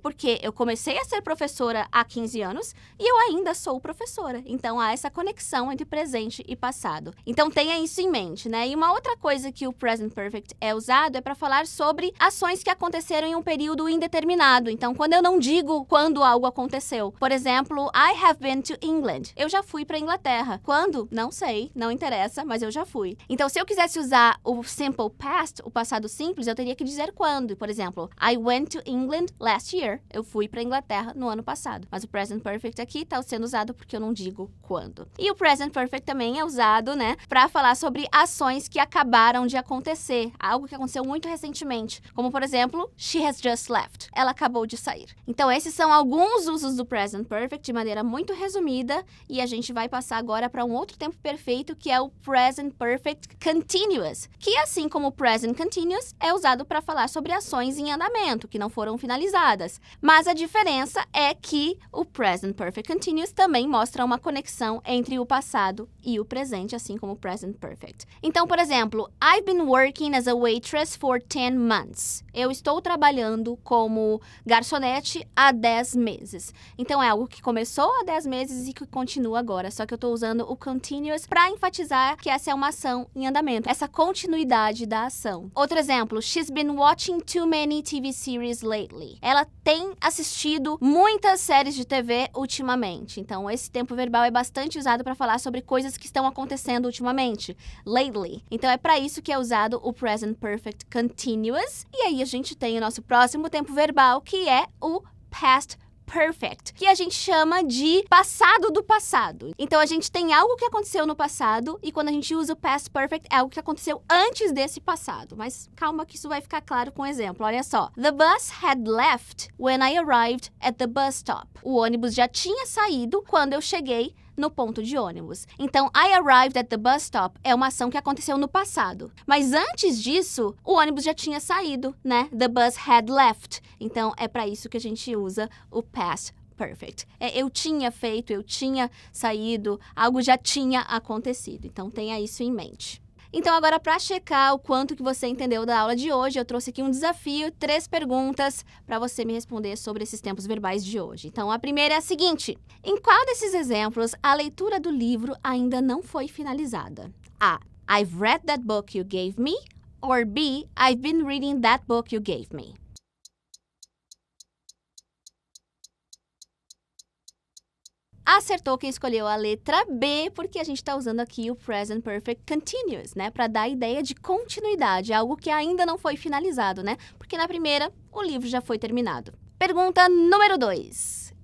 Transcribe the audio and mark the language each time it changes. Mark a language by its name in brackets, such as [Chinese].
[Portuguese] Porque eu comecei a ser professora há 15 anos e eu ainda sou professora. Então, há essa conexão entre presente e passado. Então, tenha isso em mente, né? E uma outra coisa que o present perfect é usado é para falar sobre ações que aconteceram em um período indeterminado. Então, quando eu não digo quando algo aconteceu. [English] Por exemplo, I have been to England. [Portuguese] Eu já fui para Inglaterra. Quando? Não sei, não interessa, mas eu já fui. Então, se eu quisesse usar o simple past, o passado simples, eu teria que dizer quando. [English] Por exemplo, I went to England last year. [Portuguese] Eu fui para Inglaterra no ano passado. Mas o present perfect aqui está sendo usado porque eu não digo quando. E o present perfect também é usado, né, para falar sobre ações que acabaram de acontecer, algo que aconteceu muito recentemente, como por exemplo, [English] she has just left. [Portuguese] Ela acabou de sair. Então esses são alguns usos do present perfect de maneira muito resumida e a gente vai passar agora para um outro tempo perfeito que é o present perfect continuous, que assim como o present continuous é usado para falar sobre ações em andamento que não foram finalizadas. Mas a diferença é que o present perfect continuous também mostra uma conexão entre o passado e o presente, assim como o present perfect. [English] Então, por exemplo, I've been working as a waitress for 10 months. [Portuguese] Eu estou trabalhando como garçonete há 10 meses. Então, é algo que começou há 10 meses e que continua agora. Só que eu estou usando o continuous para enfatizar que essa é uma ação em andamento. Essa continuidade da ação. [English] Outro exemplo, she's been watching too many TV series lately. [Portuguese] Ela tem assistido muitas séries de TV ultimamente. Então, esse tempo verbal é bastante usado para falar sobre coisas que estão acontecendo ultimamente. Lately. Então, é para isso que é usado o present perfect continuous. E aí, a gente tem o nosso próximo tempo verbal, que é o past perfect, que a gente chama de passado do passado. Então, a gente tem algo que aconteceu no passado e quando a gente usa o past perfect, é algo que aconteceu antes desse passado. Mas calma que isso vai ficar claro com um exemplo. Olha só. [English] The bus had left when I arrived at the bus stop. [Portuguese] O ônibus já tinha saído quando eu cheguei no ponto de ônibus. Então, [English] I arrived at the bus stop [Portuguese] é uma ação que aconteceu no passado. Mas antes disso, o ônibus já tinha saído, né? [English] The bus had left. [Portuguese] Então, é para isso que a gente usa o past perfect. Eu tinha feito, eu tinha saído, algo já tinha acontecido. Então, tenha isso em mente. Então, agora, para checar o quanto que você entendeu da aula de hoje, eu trouxe aqui um desafio, 3 perguntas para você me responder sobre esses tempos verbais de hoje. Então, a primeira é a seguinte: em qual desses exemplos a leitura do livro ainda não foi finalizada? A. [English] I've read that book you gave me. Or B. I've been reading that book you gave me. [Portuguese] Acertou quem escolheu a letra B, porque a gente está usando aqui o present perfect continuous, né? Para dar a ideia de continuidade, algo que ainda não foi finalizado, né? Porque na primeira, o livro já foi terminado. Pergunta número 2.